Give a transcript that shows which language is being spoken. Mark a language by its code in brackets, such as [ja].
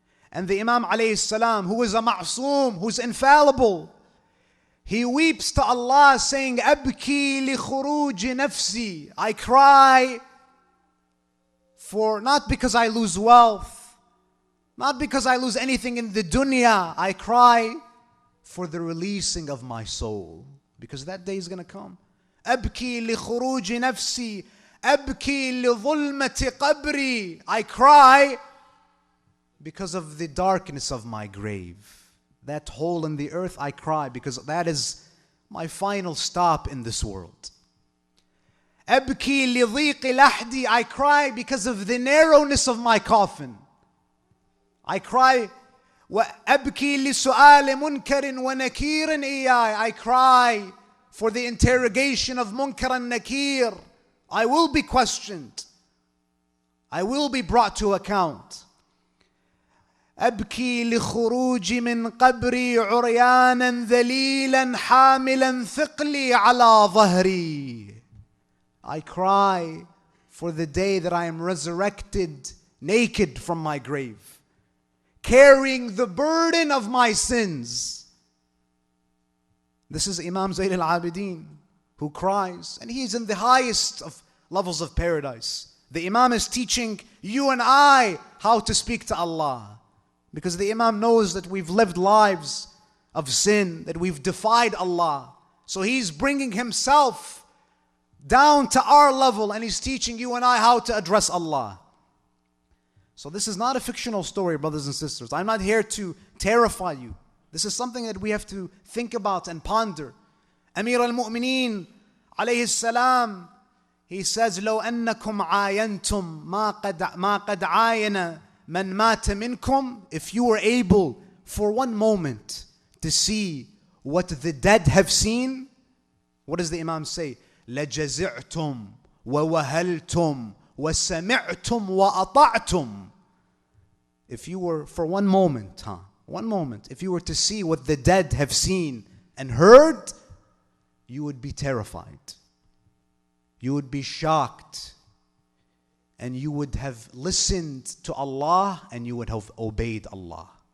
[en] And the Imam alayhi salam, who is a ma'soom, who's infallible, he weeps to Allah saying, [ar] Abki li khuruji nafsi. [en] I cry for, not because I lose wealth, not because I lose anything in the dunya. I cry for the releasing of my soul, because that day is going to come. [ar] أبكي لخروج نفسي أبكي لظلمة قبري. [en] I cry because of the darkness of my grave. That hole in the earth, I cry because that is my final stop in this world. [ar] أبكي لضيق لحدي. [en] I cry because of the narrowness of my coffin. I cry [ar] وأبكي لسؤال منكر ونكير إياي. [en] I cry for the interrogation of Munkar and Nakir. I will be questioned. I will be brought to account. [ar] أبكي لخروج من قبري عريانا ذليلا حاملا ثقلي على ظهري. [en] I cry for the day that I am resurrected naked from my grave, carrying the burden of my sins. This is Imam Zayn al-Abidin who cries, and he is in the highest of levels of paradise. The Imam is teaching you and I how to speak to Allah, because the Imam knows that we've lived lives of sin, that we've defied Allah. So he's bringing himself down to our level, and he's teaching you and I how to address Allah. So this is not a fictional story, brothers and sisters. I'm not here to terrify you. This is something that we have to think about and ponder. [ar] Amir al-Mu'mineen, alayhi salam, [en] he says, [ar] لو أنكم عاينتم ما قد عاين من مات منكم. [en] If you were able for one moment to see what the dead have seen, what does the Imam say? [ar] لجزعتم ووهلتم وسمعتم وأطعتم. [en] If you were for one moment, if you were to see what the dead have seen and heard, you would be terrified. You would be shocked. And you would have listened to Allah and you would have obeyed Allah.